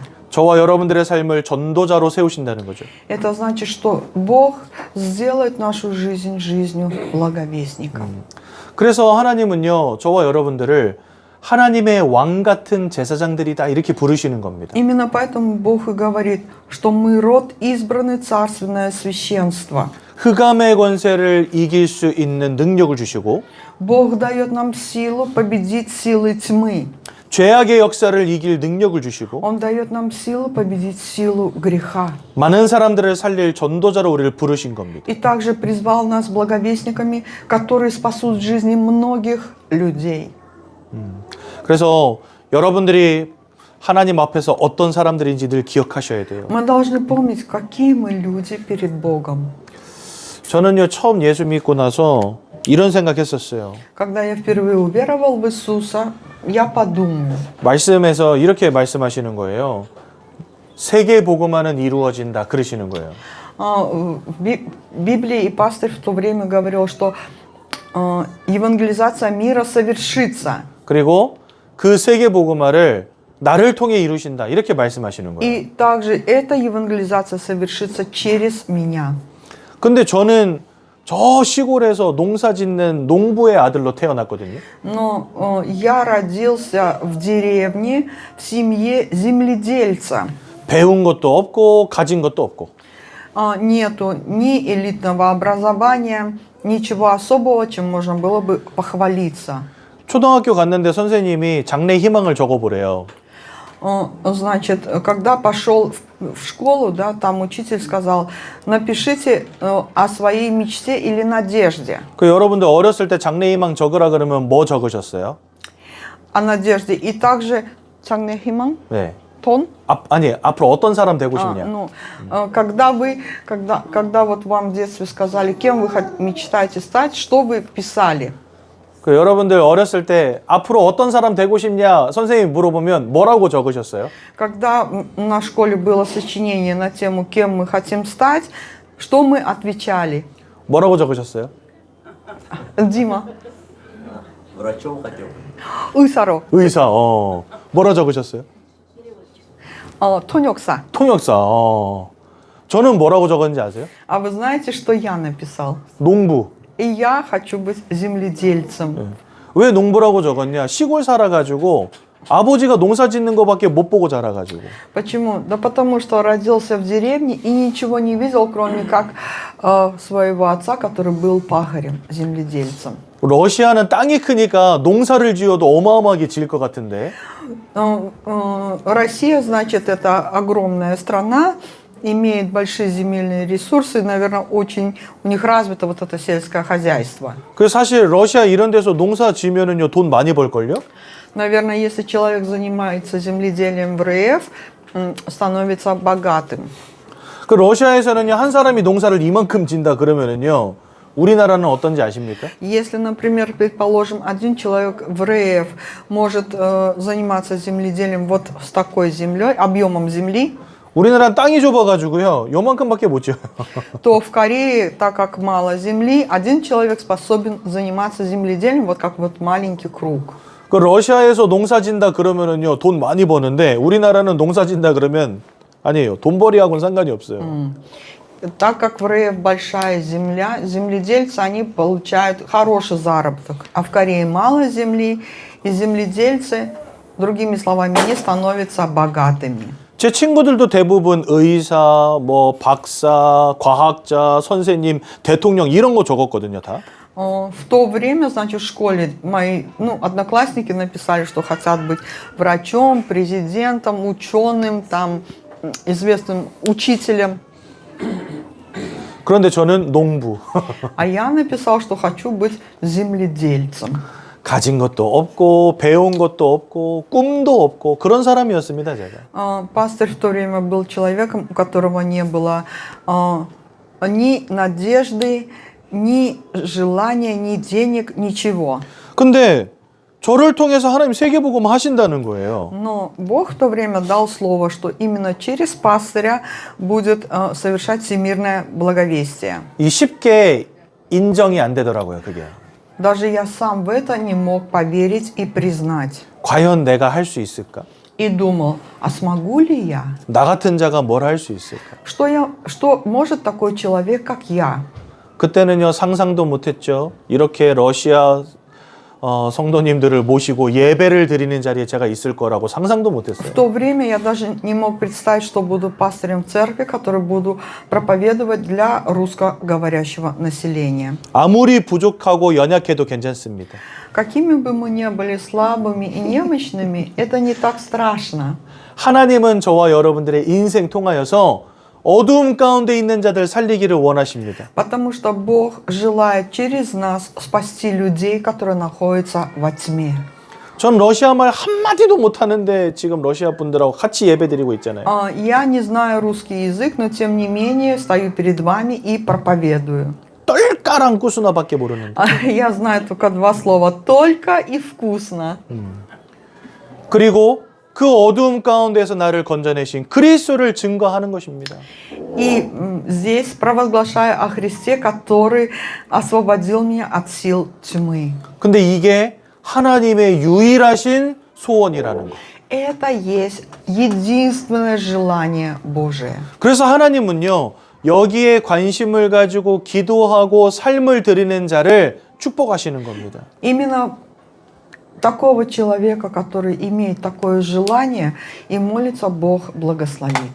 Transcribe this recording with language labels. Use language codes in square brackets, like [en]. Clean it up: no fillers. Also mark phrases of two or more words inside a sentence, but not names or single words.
[ko] 저와 여러분들의 삶을 전도자로 세우신다는 거죠. [ru] Это значит, что Бог сделает нашу жизнь жизнью благовестника. [ko] 그래서 하나님은요, 저와 여러분들을 하나님의 왕 같은 제사장들이다 이렇게 부르시는 겁니다. [ru] Именно поэтому Бог и говорит, что мы род избранный, царственное священство. [ko] 흑암의 권세를 이길 수 있는 능력을 주시고 [ru] Бог дает нам силу победить силы тьмы. [ko] 죄악의 역사를 이길 능력을 주시고 [ru] Он дает нам силу победить силу греха. [ko] 많은 사람들을 살릴 전도자로 우리를 부르신 겁니다. [ru] И также призвал нас благовестниками, которые спасут жизни многих людей. [ko] 그래서 여러분들이 하나님 앞에서 어떤 사람들인지 늘 기억하셔야 돼요. [ru] Мы должны помнить, какие мы люди перед Богом. [ko] 저는요 처음 예수 믿고 나서 이런 생각했었어요. [ru] Когда я впервые уверовал в Иисуса, я подумал. [ko] 말씀에서 이렇게 말씀하시는 거예요. 세계 복음화는 이루어진다 그러시는 거예요. [ru] В Библии и пастырь в то время говорил, что евангелизация мира совершится. [ko] 그리고 그 세계 복음화를 나를 통해 이루신다 이렇게 말씀하시는 거예요. [ru] И также эта евангелизация совершится через меня. [ko] 근데 저는 저 시골에서 농사 짓는 농부의 아들로 태어났거든요. [ru] Но я родился в деревне, в семье земледельца. [ko] 배운 것도 없고 가진 것도 없고. [ru] Нету ни элитного образования, ничего особого, чем можно было бы похвалиться. [ko] 초등학교 갔는데 선생님이 장래 희망을 적어보래요. [ru] Значит, когда пошел в школу, да, там учитель сказал, напишите о своей мечте или надежде. [ko] 그 여러분들 어렸을 때 장래 희망 적으라 그러면 뭐 적으셨어요? [ru] О надежде. И также 장래희망, [ko] 네. тон. 아니 앞으로 어떤 사람 되고 싶냐? [ru] Когда вот вам в детстве сказали, кем вы мечтаете стать, что вы писали? [ko] 그 여러분들 어렸을 때 앞으로 어떤 사람 되고 싶냐 선생님 물어보면 뭐라고 적으셨어요? [ru] Когда на школе было сочинение на тему, кем мы хотим стать, что мы отвечали? [ko] 뭐라고 적으셨어요? [ru] Дима. врачом хотел. [ko] 의사로. 의사. 뭐라 적으셨어요? 통역사. 통역사. 저는 뭐라고 적었는지 아세요? [ru] А вы знаете, что я написал? [ko] 농부. [ru] И я хочу быть земледельцем. [ko] 왜 농부라고 적었냐? 시골 살아가지고 아버지가 농사 짓는 거밖에 못 보고 자라가지고. [ru] Почему? Да потому что родился в деревне и ничего не видел, кроме как своего отца, который был пахарем, земледельцем. [ko] 러시아는 땅이 크니까 농사를 지어도 어마어마하게 지을 것 같은데. [ru] Россия, значит, это огромная страна, имеет большие земельные ресурсы, наверное, очень у них развито вот это сельское хозяйство. [ko] 그 사실 러시아 이런 데서 농사 지면은요 돈 많이 벌걸요? [ru] Наверное, если человек занимается земледелием в РФ, становится богатым. [ko] 그 러시아에서는요 한 사람이 농사를 이만큼 진다 그러면은요 우리나라는 어떤지 아십니까? [ru] Если, например, предположим, один человек в РФ может заниматься земледелием вот с такой землей, объемом земли, [ko] 우리나라는 땅이 좁아가지고요 요만큼밖에 못 지어요. [ru] то в Корее, так как мало земли, один человек способен заниматься земледелием вот как вот маленький круг. [ko] 그 러시아에서 농사 짓다 그러면은요 돈 많이 버는데 우리나라는 농사 짓다 그러면 아니에요 돈벌이하고는 상관이 없어요. [ru] Так как в РФ большая земля, земледельцы, они получают хороший заработок. А в Корее мало земли, и земледельцы, другими словами, не становятся богатыми. [ko] 제 친구들도 대부분 의사, 뭐 박사, 과학자, 선생님, 대통령 이런 거 적었거든요, 다. [ru] В то время, значит, в школе мои одноклассники написали, что хотят быть врачом, президентом, ученым, там, известным учителем. [ko] 그런데 저는 농부. [ru] А я написал, что хочу быть земледельцем. [ko] 가진 것도 없고 배운 것도 없고 꿈도 없고 그런 사람이었습니다, 제가. [ru] Пастырь в то время был человеком, у которого не было ни надежды, ни желания, ни денег, ничего. [ko] 근데 저를 통해서 하나님 세계복음 하신다는 거예요. [ru] Но Бог в то время дал слово, что именно через пастыря будет совершать всемирное благовестие. [ko] 이 쉽게 인정이 안 되더라고요, 그게. [ru] Даже я сам в это не мог поверить и признать. [ko] 과연 내가 할 수 있을까? [ru] И думал, а смогу ли я? [ko] 나 같은 자가 뭘 할 수 있을까? [ru] Что может такой человек, как я? [ko] 그때는요 상상도 못했죠. 이렇게 러시아 성도님들을 모시고 예배를 드리는 자리에 제가 있을 거라고 상상도 못했어요. [ru] В то время я даже не мог представить, что буду пастырем церкви, который буду проповедовать для русскоговорящего населения. [ko] 아무리 부족하고 연약해도 괜찮습니다. [ru] Какими бы мы ни были слабыми и немощными, это не так страшно. [ko] 하나님은 저와 여러분들의 인생 통하여서 어두움 가운데 있는 자들 살리기를 원하십니다. [ru] Потому что Бог желает через нас спасти людей, которые находятся во тьме. [ko] 전 러시아 말 한마디도 못하는데 지금 러시아 분들하고 같이 예배드리고 있잖아요. [ru] Я не знаю русский язык, но тем не менее стою перед вами и проповедую. [ko] 깔랑 꾸수나밖에 모르는데. [ru] Я знаю только два слова: только и вкусно. [ko] 그리고 그 어두움 가운데서 나를 건져내신 그리스도를 증거하는 것입니다. [ru] И здесь провозглашаю о Христе, который освободил меня от сил тьмы. [ko] 근데 이게 하나님의 유일하신 소원이라는 거. [ru] Это есть единственное желание Божие. [ko] 그래서 하나님은요, 여기에 관심을 가지고 기도하고 삶을 드리는 자를 축복하시는 겁니다. [ru] Именно такого человека, который имеет такое желание и молится, Бог благословит.